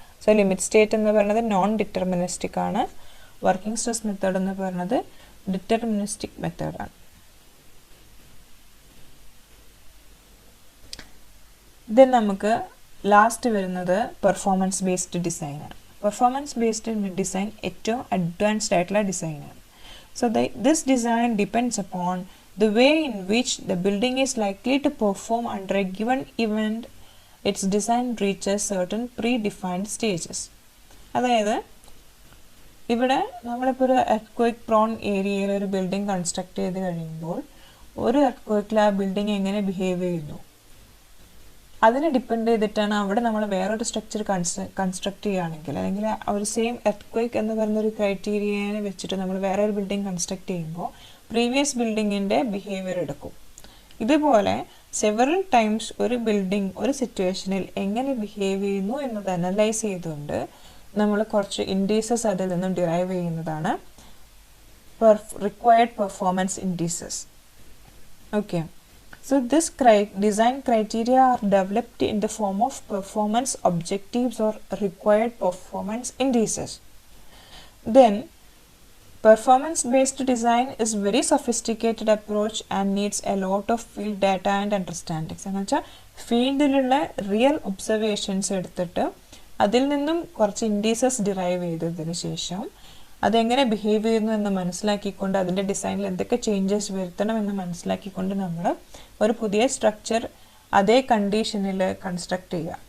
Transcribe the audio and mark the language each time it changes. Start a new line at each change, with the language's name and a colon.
Malayalam: So limit state എന്ന് പറയുന്നത് non deterministic ആണ്. വർക്കിംഗ് സ്ട്രെസ് മെത്തേഡ് എന്ന് പറയുന്നത് ഡിറ്റർമിനിസ്റ്റിക് മെത്തേഡാണ്. ദെൻ നമുക്ക് ലാസ്റ്റ് വരുന്നത് പെർഫോമൻസ് ബേസ്ഡ് ഡിസൈനാണ്. പെർഫോമൻസ് ബേസ്ഡ് ഡിസൈൻ ഏറ്റവും അഡ്വാൻസ്ഡ് ആയിട്ടുള്ള ഡിസൈനാണ്.
English: So this design depends upon the way in which the building is likely to perform under a given event its design reaches certain predefined stages.
Malayalam: അതായത് ഇവിടെ നമ്മളിപ്പോൾ ഒരു earthquake prawn ഏരിയയിൽ ഒരു building construct ചെയ്ത് കഴിയുമ്പോൾ ഒരു എർത്ത്ക്വേക്കിൽ ആ ബിൽഡിംഗ് എങ്ങനെ ബിഹേവ് ചെയ്യുന്നു അതിനെ ഡിപ്പെൻഡ് ചെയ്തിട്ടാണ് അവിടെ നമ്മൾ വേറൊരു സ്ട്രക്ചർ കൺസ്ട്രക്ട് ചെയ്യുകയാണെങ്കിൽ, അല്ലെങ്കിൽ ആ ഒരു സെയിം എർത്ത്ക്വേക്ക് എന്ന് പറയുന്നൊരു ക്രൈറ്റീരിയനെ വെച്ചിട്ട് നമ്മൾ വേറെ ഒരു ബിൽഡിംഗ് കൺസ്ട്രക്ട് ചെയ്യുമ്പോൾ പ്രീവിയസ് ബിൽഡിങ്ങിൻ്റെ ബിഹേവിയർ എടുക്കും. ഇതുപോലെ സെവറൽ ടൈംസ് ഒരു ബിൽഡിംഗ് ഒരു സിറ്റുവേഷനിൽ എങ്ങനെ ബിഹേവ് ചെയ്യുന്നു എന്നത് അനലൈസ് ചെയ്തുകൊണ്ട് നമ്മൾ കുറച്ച് ഇൻഡീസസ് അതിൽ നിന്നും ഡിറൈവ് ചെയ്യുന്നതാണ് required performance indices.
English: Okay, so this design criteria are developed in the form of performance objectives or required performance indices. Then performance based design is very sophisticated approach and needs a lot of field data and understanding.
Malayalam: എന്നുവെച്ചാൽ ഫീൽഡിലുള്ള real observations എടുത്തിട്ട് അതിൽ നിന്നും കുറച്ച് indices derive ചെയ്തതിന് ശേഷം അതെങ്ങനെ behave ചെയ്യുന്നു എന്ന് മനസ്സിലാക്കിക്കൊണ്ട് അതിൻ്റെ ഡിസൈനിൽ എന്തൊക്കെ ചേഞ്ചസ് വരുത്തണം എന്ന് മനസ്സിലാക്കിക്കൊണ്ട് നമ്മൾ ഒരു പുതിയ സ്ട്രക്ചർ അതേ കണ്ടീഷനിൽ കൺസ്ട്രക്ട് ചെയ്യുക.